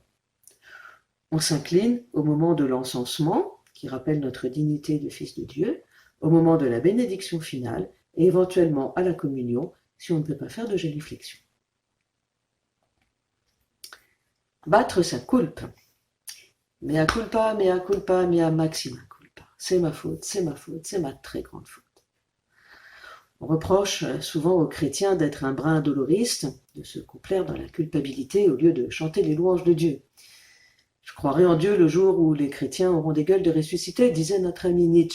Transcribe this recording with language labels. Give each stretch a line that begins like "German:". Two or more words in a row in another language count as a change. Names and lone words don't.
French: On s'incline au moment de l'encensement, qui rappelle notre dignité de fils de Dieu, au moment de la bénédiction finale et éventuellement à la communion si on ne peut pas faire de génuflexion. Battre sa culpe.
Latin: Mea culpa, mea culpa, mea maxima culpa.
French: C'est ma faute, c'est ma faute, c'est ma très grande faute. On reproche souvent aux chrétiens d'être un brin doloriste, de se complaire dans la culpabilité au lieu de chanter les louanges de Dieu. Je croirai en Dieu le jour où les chrétiens auront des gueules de ressusciter, disait notre ami Nietzsche.